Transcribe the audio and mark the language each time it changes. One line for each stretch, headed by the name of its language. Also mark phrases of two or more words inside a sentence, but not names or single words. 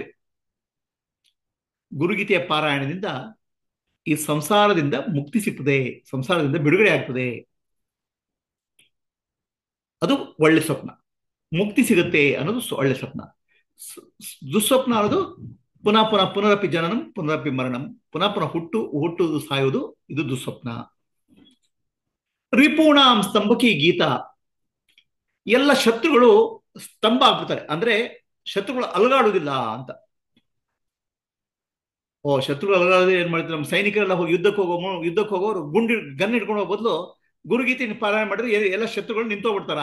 Kannada: ಗುರುಗೀತೆಯ ಪಾರಾಯಣದಿಂದ ಈ ಸಂಸಾರದಿಂದ ಮುಕ್ತಿ ಸಿಗ್ತದೆ, ಸಂಸಾರದಿಂದ ಬಿಡುಗಡೆ ಆಗ್ತದೆ. ಅದು ಒಳ್ಳೆ ಸ್ವಪ್ನ. ಮುಕ್ತಿ ಸಿಗುತ್ತೆ ಅನ್ನೋದು ಒಳ್ಳೆ ಸ್ವಪ್ನ. ದುಸ್ವಪ್ನ ಅನ್ನೋದು ಪುನಃ ಪುನಃ
Sanskrit: ಪುನರಪಿ ಜನನಂ ಪುನರಪಿ ಮರಣಂ,
Kannada: ಪುನಃ ಪುನಃ ಹುಟ್ಟುವುದು ಸಾಯುವುದು, ಇದು ದುಸ್ವಪ್ನ.
Sanskrit: ರಿಪೂಣಾಂ ಸ್ತಂಭಕಿ ಗೀತಾ,
Kannada: ಎಲ್ಲ ಶತ್ರುಗಳು ಸ್ತಂಭ ಆಗ್ಬಿಡ್ತಾರೆ, ಅಂದ್ರೆ ಶತ್ರುಗಳು ಅಲಗಾಡುವುದಿಲ್ಲ ಅಂತ. ಶತ್ರುಗಳು ಅಲಗಾಡದೆ ಏನ್ ಮಾಡ್ತಾರೆ, ನಮ್ಮ ಸೈನಿಕರೆಲ್ಲ ಹೋಗಿ ಯುದ್ಧಕ್ಕೆ ಹೋಗೋರು ಗನ್ ಇಟ್ಕೊಂಡು ಹೋಗೋ ಬದಲು ಗುರುಗೀತೆ ಪಾರಾಯಣ ಮಾಡಿದ್ರೆ ಎಲ್ಲ ಶತ್ರುಗಳು ನಿಂತೋಗ್ಬಿಡ್ತಾರ.